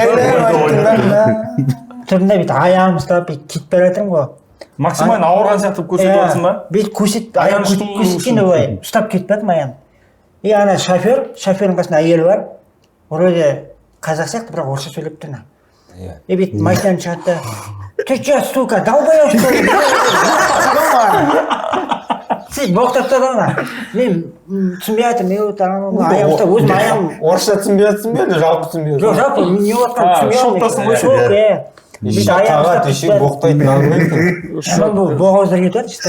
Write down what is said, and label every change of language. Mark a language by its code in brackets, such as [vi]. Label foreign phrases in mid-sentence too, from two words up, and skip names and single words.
[kk] Тұрдым да бүйтіп аяғым ұстап бүйтіп кетіп бара жатырмын ғой. Максимально ауырған сияқты көрсетіп жатсың ба? Бүйтіп көрсеткенде былай ұстап кетіп жатырмын аяғым. И ана шофердің қасында әйелі бар. Вроде қазақ сияқты, бірақ орысша сөйлеп тұр. И бүйтіп машинадан шығады да, [ru] ты че, сука, долбоёб, что ли? [kk] Сөйтіп боқтап тұр ғой. Мен түсінбей жатырмын, аяғымда өзім аяғым. Орысша түсінбей жатсың ба, жалпы түсінбей жатсың? Жоқ, жалпы не отқан түсінбей жатырмын. Шақаға түйше боқтайтын алып бұл боғауыздар кетіп жатыр.